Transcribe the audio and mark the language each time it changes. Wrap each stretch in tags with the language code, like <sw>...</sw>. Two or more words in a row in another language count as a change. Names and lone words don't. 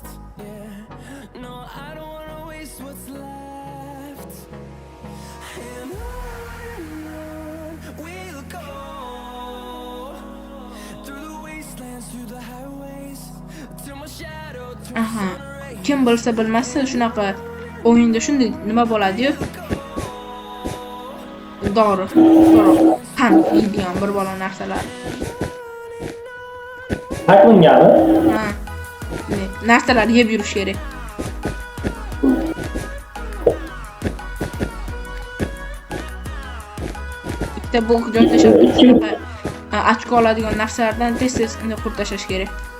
<en>Yeah, no, I don't wanna waste what's left. And on we'll go, through the wastelands, through the highways, till my shadow turns to rain.</en> <uz>Kim bilsa bilmasa shunaqa o'yinda shunday nima bo'ladi-yu. Dori, qand yeydigan bir bola narsalar. Haqqingami? Narsalar yeb yurish kerak. Bitta blok joylashib shunaqa ochko oladigan narsalardan tez qurib tashlash kerak.</uz>